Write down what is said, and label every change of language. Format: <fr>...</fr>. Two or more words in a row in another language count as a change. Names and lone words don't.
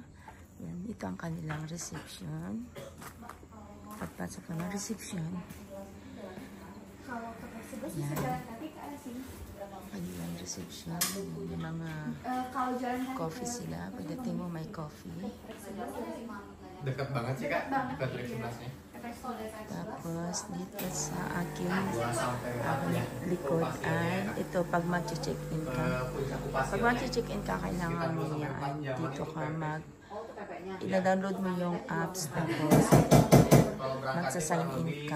<tl>Yan, ito ang kanilang reception. Pagpasok ko ng reception. Yan. Kanilang reception. Yung mga coffee sila. Pagdating mo, may coffee.</tl> <id>Dekat banget sih kak, dekat dari sebelahnya.</id> <tl>Tapos dito sa aking likod ay ito pag mag-check-in ka. Pag mag-check-in ka, kailangan mo yan. Dito ka ina-download mo yung apps, tapos magsa-sign in ka.</tl>